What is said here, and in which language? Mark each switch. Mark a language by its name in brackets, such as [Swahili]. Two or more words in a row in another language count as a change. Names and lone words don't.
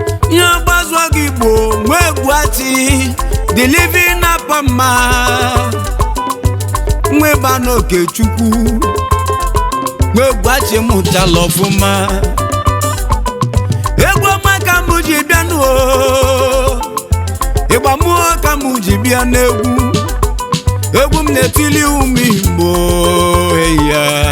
[Igbo] Nye gbazụọ gị Igbo, nwa egwu ati, [English] the living [Igbo] na Pama. Nwa ịba n'oke Chukwu. Nwa egwu ati mụtala ọfụma. Egwu ọma ka mụ ji bịa nụ o. Ịgba mmụọ ka mụ ji bịa n'egwu. Egwu m na-etili ụmụ Igbo, eya.